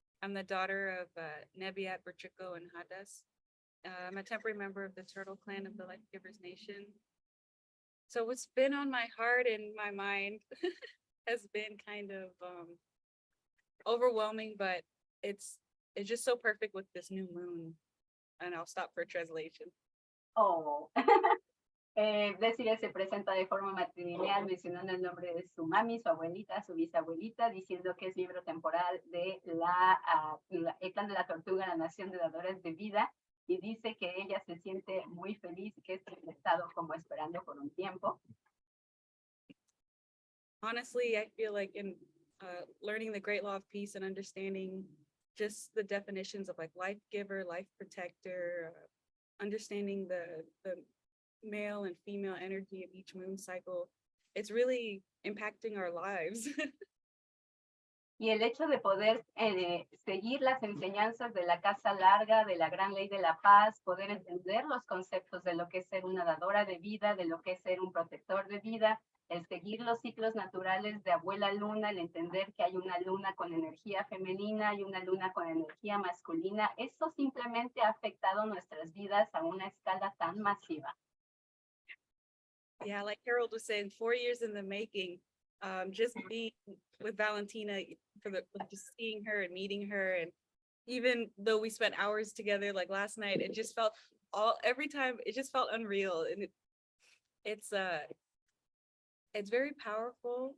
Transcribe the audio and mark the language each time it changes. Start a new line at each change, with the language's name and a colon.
English: I'm the daughter of Nebiat, Bertrico, and Hadas. I'm a temporary member of the Turtle Clan of the Life Givers Nation. So what's been on my heart and my mind has been kind of overwhelming, but it's just so perfect with this new moon. And I'll stop for translation. Oh.
Spanish: Dezirae se presenta de forma matrilineal mencionando el nombre de su mami, su abuelita, su bisabuelita, diciendo que es miembro temporal de el clan de la tortuga, la nación de dadores de vida, y dice que ella se siente muy feliz y que ha estado como esperando por un tiempo.
English: Honestly, I feel like in learning the great law of peace and understanding just the definitions of like life giver, life protector, understanding the male and female energy of each moon cycle, it's really impacting our lives.
Spanish: Y el hecho de poder seguir las enseñanzas de la casa larga, de la gran ley de la paz, poder entender los conceptos de lo que es ser una dadora de vida, de lo que es ser un protector de vida, el seguir los ciclos naturales de abuela luna, el entender que hay una luna con energía femenina y una luna con energía masculina, eso simplemente ha afectado nuestras vidas a una escala tan masiva.
English: Yeah, like Harold was saying, 4 years in the making. Just being with Valentina just seeing her and meeting her, and even though we spent hours together, like last night, it just felt every time it just felt unreal, and it's very powerful.